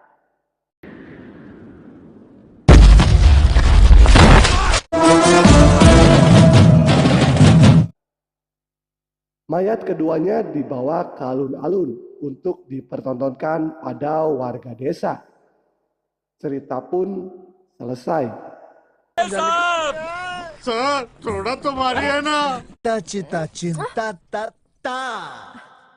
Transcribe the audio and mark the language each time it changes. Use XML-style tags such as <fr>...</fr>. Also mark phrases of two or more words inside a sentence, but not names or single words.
<id>Mayat keduanya dibawa ke alun-alun untuk dipertontonkan pada warga desa. Cerita pun selesai.</id> <hi>सर थोड़ा तो मारिए ना Cita-cita cinta tak tak.</hi>